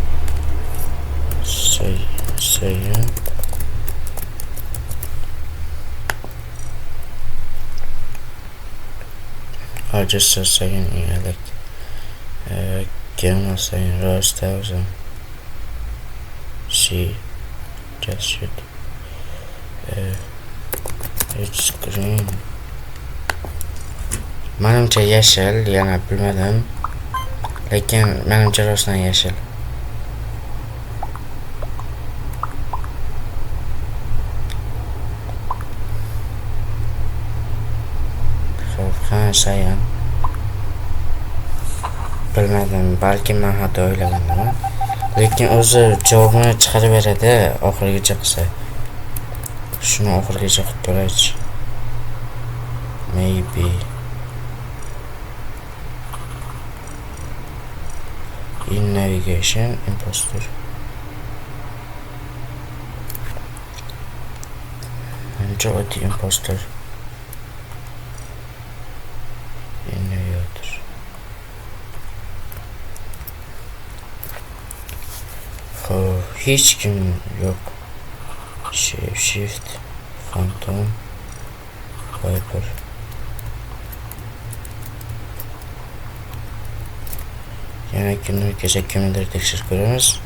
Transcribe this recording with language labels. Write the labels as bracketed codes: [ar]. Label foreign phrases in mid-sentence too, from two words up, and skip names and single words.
[en] Cyan. I just saw Cyan in elect. Gamble Cyan. Rose 1000. She just shoot. It's green. [uz] Menimcha yashil, yana bilmadim. Lekin menimcha rostdan yashil. Xo'p, Cyan. Bilmadim, balki men xato o'ylaganman. Lekin o'zi javobni chiqarib beradi oxirigacha qilsa. Shuni oxirigacha qilib ko'raychi. [en] Maybe. In navigation, imposter. Enjoy the imposter. In navigator. [uz] Hech kim yo'q. Shift, Phantom, Viper. Yana kimnidir tekshirib ko'ramiz.